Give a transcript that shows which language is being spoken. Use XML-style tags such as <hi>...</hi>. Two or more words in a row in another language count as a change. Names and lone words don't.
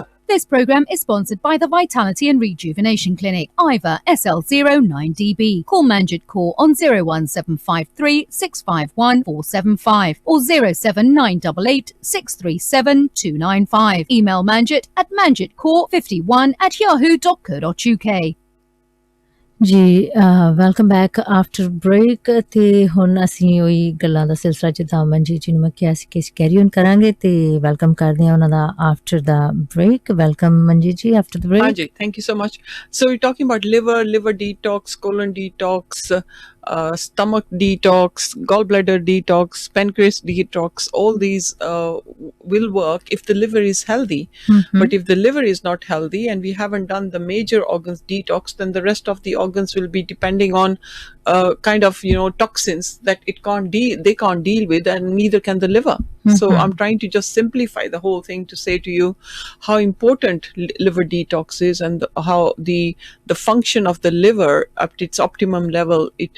<en>This program is sponsored by the Vitality and Rejuvenation Clinic, Iva SL09DB. Call Manjit Kaur on 01753 651 475 or 07988 637 295. Email Manjit at manjitkaur51@yahoo.co.uk.</en> <pa>ਜੀ</pa> <en>welcome back after break</en> <pa>ਤੇ ਹੁਣ ਅਸੀਂ ਉਹੀ ਗੱਲਾਂ ਦਾ ਸਿਲਸਿਲਾ ਜਿੱਦਾਂ ਮਨਜੀਤ ਜੀ ਨੂੰ ਮੈਂ ਕਿਹਾ ਸੀ ਕਿ</pa> <en>carry on</en> <pa>ਕਰਾਂਗੇ ਤੇ ਵੈਲਕਮ ਕਰਦੇ ਹਾਂ ਉਹਨਾਂ ਦਾ ਆਫਟਰ ਦਾ ਬ੍ਰੇਕ ਵੈਲਕਮ ਮਨਜੀਤ ਜੀ ਆਫਟਰ ਦਾ ਬ੍ਰੇਕ</pa> <en>ਹਾਂਜੀ thank you so much so we talking about liver detox colon detox stomach detox gallbladder detox pancreas detox all these will work if the liver is healthy but if the liver is not healthy and we haven't done the major organs detox then the rest of the organs will be depending on kind of toxins that they can't deal with and neither can the liver so I'm trying to just simplify the whole thing to say to you how important liver detox is and how the function of the liver at its optimum level it</en>